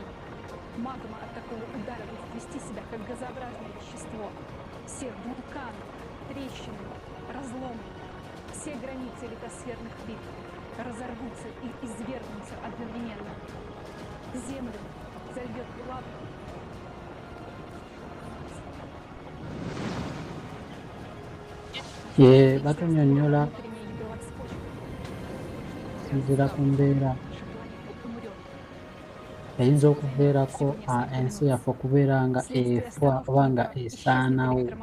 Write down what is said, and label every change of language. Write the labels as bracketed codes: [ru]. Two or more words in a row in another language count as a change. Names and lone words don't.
[ru] Магма от такого удара будет вести себя как газообразное вещество. Все вулканы, трещины, разломы, все границы литосферных плит разорвутся и извергнутся одновременно. Землю зальет лава. [lg] Batunnyonnyola sinziira ku mbeera eyinza okubeerako ensi yaffe okubeera nga efwa oba nga esaanawo.